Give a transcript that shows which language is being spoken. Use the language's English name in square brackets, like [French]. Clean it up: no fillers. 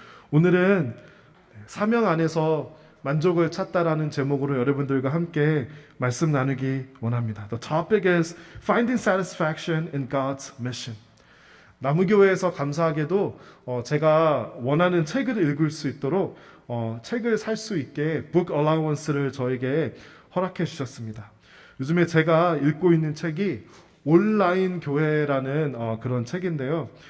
[Korean] 오늘은 사명 안에서 만족을 찾다라는 제목으로 여러분들과 함께 말씀 나누기 원합니다. [English] The topic is finding satisfaction in God's mission. [Korean] 나무교회에서 감사하게도 제가 원하는 책을 읽을 수 있도록 책을 살 수 있게 book allowance를 저에게 허락해 주셨습니다. 요즘에 제가 읽고 있는 책이 온라인 교회라는 그런 책인데요.